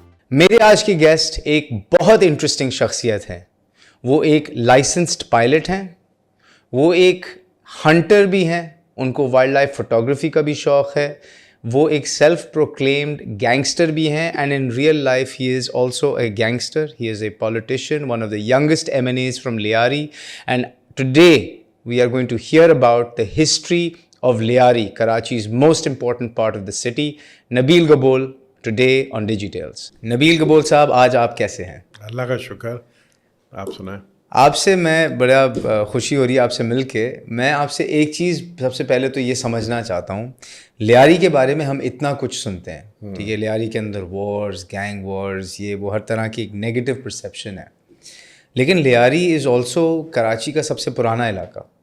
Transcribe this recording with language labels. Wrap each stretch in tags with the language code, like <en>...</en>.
<ur>میرے آج کے گیسٹ ایک بہت انٹرسٹنگ شخصیت ہے. وہ ایک لائسنسڈ پائلٹ ہیں, وہ ایک ہنٹر بھی ہیں, ان کو وائلڈ لائف فوٹوگرافی کا بھی شوق ہے, وہ ایک سیلف پروکلیمڈ گینگسٹر بھی ہیں,</ur> <en>And in real life he is also a gangster. He is a politician, one of the youngest MNAs from Lyari, and today we are going to hear about the history of Lyari, Karachi's most important part of the city. Nabil Gabol today on Digitales.</en> <ur>Nabil Gabol صاحب, آج آپ کیسے ہیں؟ اللہ کا شکر. آپ سنائیں. آپ سے میں بڑا خوشی ہو رہی ہے آپ سے مل کے. میں آپ سے ایک چیز سب سے پہلے تو یہ سمجھنا چاہتا ہوں, لیاری کے بارے میں ہم اتنا کچھ سنتے ہیں, ٹھیک ہے, لیاری کے اندر وارز, گینگ وارز, یہ وہ ہر طرح کی ایک نیگیٹو پرسیپشن ہے, لیکن لیاری از آلسو کراچی کا سب سے پرانا علاقہ.</ur>